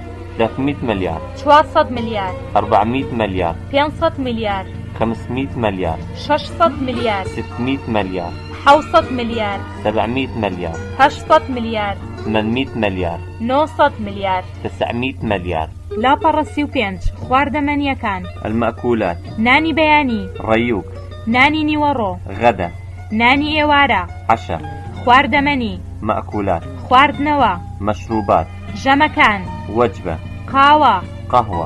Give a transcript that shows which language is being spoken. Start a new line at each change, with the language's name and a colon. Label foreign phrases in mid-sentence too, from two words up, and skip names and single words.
Arabic: 300 مليار 400 مليار 400 مليار 500 مليار 500 مليار 600 مليار 600 مليار 700 مليار 700 مليار 800 مليار 800 مليار 900 مليار 900 مليار
Central Kurdish: لا برسي و بينج خواردەمەنیەکان
Arabic: المأكولات
Central Kurdish: نانی بەیانی
Arabic: ريوك
Central Kurdish: نانی نیوەڕۆ
Arabic: غدا
Central Kurdish: نانی ئێوارە
Arabic: عشاء
Central Kurdish: خواردەمەنی
Arabic: مأكولات
Central Kurdish: خواردنەوە
Arabic: مشروبات
Central Kurdish: ژەمەکان
Arabic: وجبة
Central Kurdish: قاوە
Arabic: قهوة